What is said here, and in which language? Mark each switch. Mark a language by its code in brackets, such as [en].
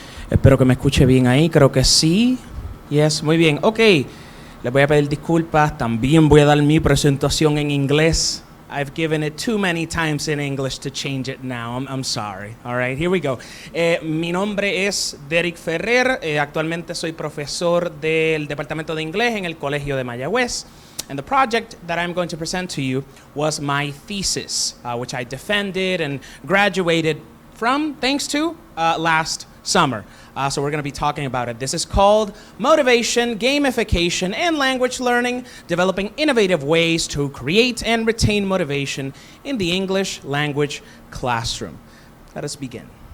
[es] Espero que me escuche bien ahí, creo que sí. Yes, muy bien. Ok, les voy a pedir disculpas, también voy a dar mi presentación en inglés. [en] I've given it too many times in English to change it now. I'm sorry. All right, here we go. [es] Mi nombre es Derek Ferrer. Actualmente soy profesor del Departamento de Inglés en el Colegio de Mayagüez. [en] And the project that I'm going to present to you was my thesis, which I defended and graduated from, thanks to, last summer. So we're going to be talking about it. This is called Motivation, Gamification, and Language Learning, Developing Innovative Ways to Create and Retain Motivation in the English Language Classroom. Let us begin.